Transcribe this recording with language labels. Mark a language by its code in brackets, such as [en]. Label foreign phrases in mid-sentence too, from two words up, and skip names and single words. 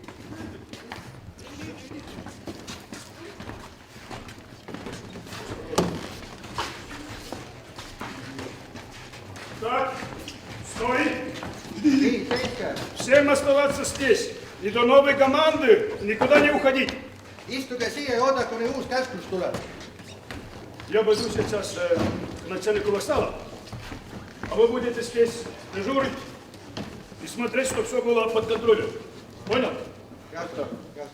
[ru] Так, стой! [et] Nii, seitse. [ru] Всем оставаться здесь. И до новой команды никуда не уходить. [et] Istuge siia ja oodake, kuni uus käsklus tuleb. [ru] Я пойду сейчас к начальнику вокзала, а вы будете здесь дежурить и смотреть, чтобы все было под контролем. Понял? Ясно, ясно.